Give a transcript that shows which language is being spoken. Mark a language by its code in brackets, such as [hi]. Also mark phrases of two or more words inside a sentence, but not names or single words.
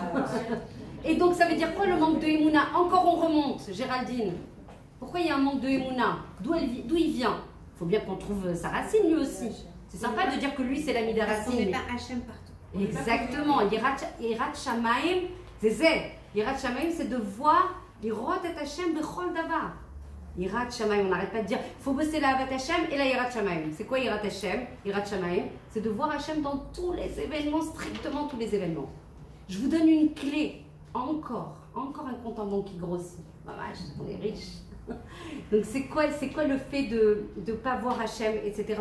[fr] Et donc ça veut dire quoi le manque de Emouna? Encore on remonte, Géraldine. Pourquoi il y a un manque de Emouna? D'où il vient? Il faut bien qu'on trouve sa racine lui aussi. C'est sympa de dire que lui c'est l'ami de la racine. On n'est pas Hachem partout. [he] Exactement. יראת שמים C'est יראת שמים, [fr] c'est de voir [he] לראות את השם בכל דבר. יראת שמים, [fr] on n'arrête pas de dire il faut bosser la [he] אהבת השם [fr] et la [he] יראת שמים. [fr] C'est quoi [he] יראת השם? יראת שמים, [fr] c'est de voir Hashem dans tous les événements, strictement tous les événements. Je vous donne une clé, encore un compte en banque qui grossit. Mamash, on est riche. Donc c'est quoi le fait de ne pas voir Hashem, etc.